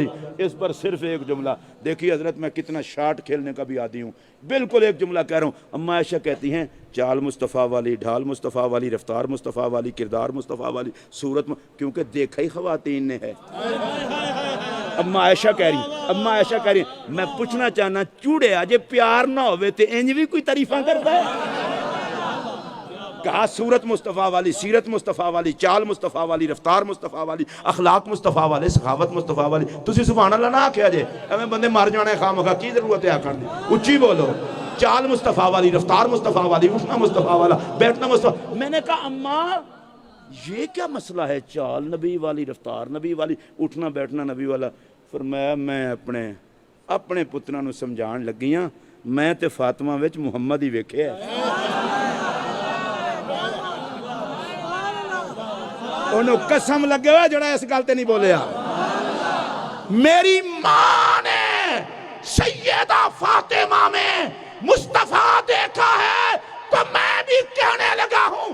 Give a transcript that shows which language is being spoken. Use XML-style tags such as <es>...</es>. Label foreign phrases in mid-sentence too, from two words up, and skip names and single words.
<ur>اس پر صرف ایک جملہ دیکھیے حضرت، میں کتنا شارٹ کھیلنے کا بھی عادی ہوں، بالکل ایک جملہ کہہ رہا ہوں۔ اماں عائشہ کہتی ہیں چال مصطفیٰ والی، ڈھال مصطفیٰ والی، رفتار مصطفیٰ والی، کردار مصطفیٰ والی، صورت کیونکہ دیکھا ہی خواتین نے ہے۔</ur> <pa>اماں عائشہ کہہ رہی میں پوچھنا چاہنا چوڑے آجے پیار نہ ہوئے تے انج بھی کوئی تعریفاں کرتا ہے؟</pa> <ur>کہا صورت مصطفیٰ والی، سیرت مصطفیٰ والی، چال مصطفیٰ والی، رفتار مصطفیٰ والی، اخلاق مصطفیٰ والی، سخاوت مصطفیٰ والی۔</ur> <pa>تسی سبحان اللہ نہ آکھیا جے، ہمیں بندے مار جانے خامخواہ کی ضرورت ہے آکھن دی؟</pa> <ur>اچھی بولو، چال مصطفیٰ والی، رفتار مصطفیٰ والی، اٹھنا مصطفیٰ والا، بیٹھنا مصطفیٰ۔ میں نے کہا اماں یہ کیا مسئلہ ہے، چال نبی والی، رفتار نبی والی، اٹھنا بیٹھنا نبی والا؟</ur> <pa>فرمایا میں اپنے پتراں نو سمجھان لگیاں، میں تے فاطمہ وچ محمد ہی ویکھیا ہے۔ انہوں قسم لگے ہوئے جڑا اس گل تے نہیں بولیا۔</pa> <ur>میری ماں نے سیدہ فاطمہ میں مصطفیٰ دیکھا ہے تو میں بھی کہنے لگا ہوں۔</ur>